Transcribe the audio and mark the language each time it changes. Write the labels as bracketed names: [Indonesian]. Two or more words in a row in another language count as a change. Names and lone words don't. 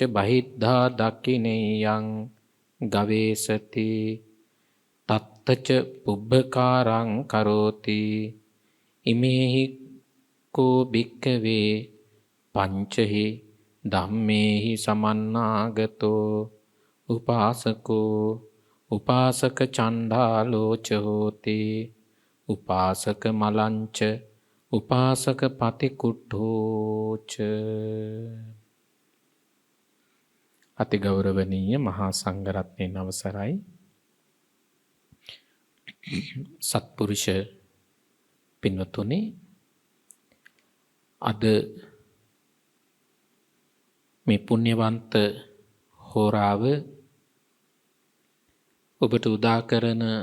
[Pali] බහිද්ධා දක්ඛිනේයං ගවේසති තත්තච පුබ්බකාරං කරෝති ඉමේහි කෝ භික්ඛවේ පංචහි ධම්මේහි සමන්නාගතෝ උපාසකෝ උපාසක චණ්ඩාලෝච හෝති උපාසක මලංච උපාසක පතිකුට්ඨෝච. [Sinhala] අති ගෞරවනීය මහා සංඝරත්නයන් අවසරයි. සත්පුරුෂ පින්වතුනි, අද මේ පුණ්‍යවන්ත හෝරාව ඔබට උදා කරන